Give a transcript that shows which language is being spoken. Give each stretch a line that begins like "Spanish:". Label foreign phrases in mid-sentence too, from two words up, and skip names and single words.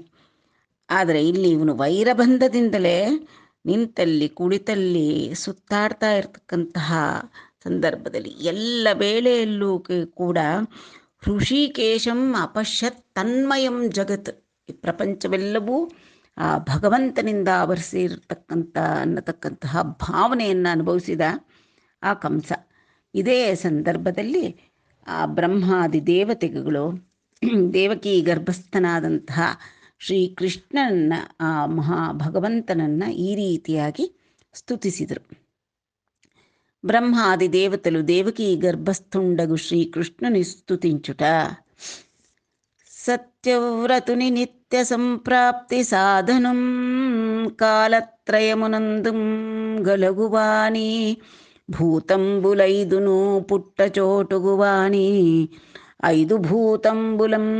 Kannada: ಆದರೆ ಇಲ್ಲಿ ಇವನು ವೈರಬಂಧದಿಂದಲೇ ನಿಂತಲ್ಲಿ ಕುಳಿತಲ್ಲಿ ಸುತ್ತಾಡ್ತಾ ಇರತಕ್ಕಂತಹ ಸಂದರ್ಭದಲ್ಲಿ ಎಲ್ಲ ವೇಳೆಯಲ್ಲೂ ಕೂಡ
Sanskrit: ಹೃಷಿಕೇಶಂ ಅಪಶ್ಯತ್ ತನ್ಮಯಂ ಜಗತ್,
Kannada: ಈ ಪ್ರಪಂಚವೆಲ್ಲವೂ ಆ ಭಗವಂತನಿಂದ ಅನ್ನತಕ್ಕಂತಹ ಭಾವನೆಯನ್ನು ಅನುಭವಿಸಿದ ಆ ಕಂಸ. ಇದೇ ಸಂದರ್ಭದಲ್ಲಿ ಆ ಬ್ರಹ್ಮಾದಿ ದೇವತೆಗಳು ದೇವಕಿ ಗರ್ಭಸ್ಥನಾದಂತಹ ಶ್ರೀಕೃಷ್ಣನ ಆ ಭಗವಂತನನ್ನು ಈ ರೀತಿಯಾಗಿ ಸ್ತುತಿಸಿದರು.
Telugu: బ్రహ్మాది దేవతలు దేవకీ గర్భస్థుండగు శ్రీకృష్ణుని స్తుతించుట. సత్యవ్రతుని నిత్య సంప్రాప్తి సాధనం కాలత్రయమునందు గలగువాని భూతంబులైదును పుట్టచోటుగువాని 5 భూతంబులం